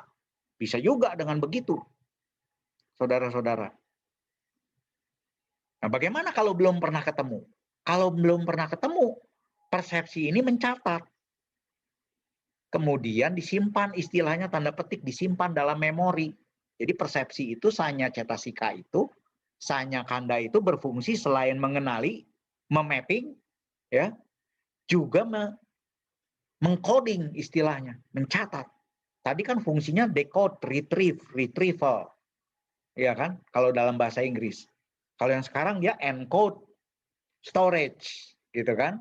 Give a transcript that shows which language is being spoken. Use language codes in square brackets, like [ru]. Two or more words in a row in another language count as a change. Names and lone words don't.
[id] Bisa juga dengan begitu, saudara-saudara. Nah, bagaimana kalau belum pernah ketemu? Kalau belum pernah ketemu, persepsi ini mencatat. Kemudian disimpan, istilahnya tanda petik, disimpan dalam memori. Jadi persepsi itu, [pi] sanya cetasika [id] itu, [pi] sanya kanda [id] itu berfungsi selain mengenali, memapping, ya, juga mengcoding istilahnya, mencatat. Tadi kan fungsinya [en] decode, retrieve, retrieval. [id] Ya kan? Kalau dalam bahasa Inggris. Kalau yang sekarang dia [en] encode, storage, [id] gitu kan?